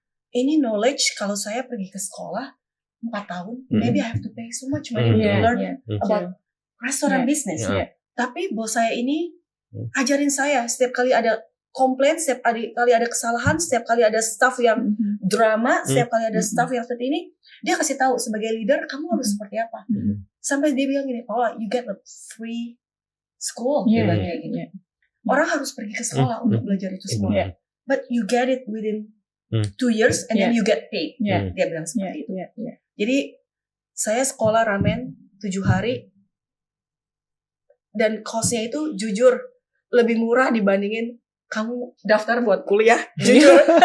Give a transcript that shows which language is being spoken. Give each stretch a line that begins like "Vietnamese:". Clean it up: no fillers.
English: Ini knowledge
Indonesian: kalau saya pergi ke sekolah 4 tahun,
English: maybe I have to pay so much money to learn about restaurant business.
Indonesian: Tapi bos saya ini ajarin saya setiap kali ada komplain, setiap kali ada kesalahan, setiap kali ada staff yang drama, setiap kali ada staff yang seperti ini, dia kasih tahu sebagai leader kamu harus seperti apa. Sampai dia bilang gini, Paula,
English: you get a free school.
Indonesian: Dia bilang kayak gini. Orang harus pergi ke sekolah untuk belajar itu semua.
English: But you get it within 2 years and then you get paid.
Indonesian: Dia bilang seperti itu. Jadi saya sekolah ramen 7 hari dan cost-nya itu jujur lebih murah dibandingin kamu daftar buat kuliah. Jujur.